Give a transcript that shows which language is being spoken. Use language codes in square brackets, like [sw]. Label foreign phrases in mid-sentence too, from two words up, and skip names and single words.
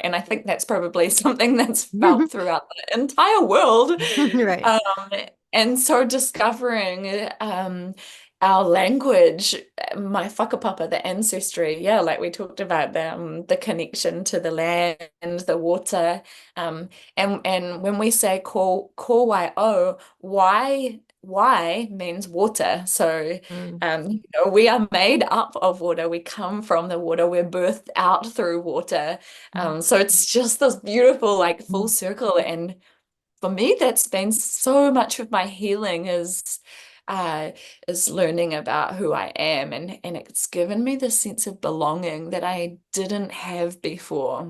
[en] And I think that's probably something that's felt throughout the entire world. Right. Um, and so discovering our language, my whakapapa, the ancestry, yeah, like we talked about the connection to the land, the water, and when we say [mi] ko wai o, [en] why means water. So Mm, we are made up of water. We come from the water. We're birthed out through water. So it's just this beautiful, like full circle. And for me, that's been so much of my healing uh, is learning about who I am, and it's given me this sense of belonging that I didn't have before.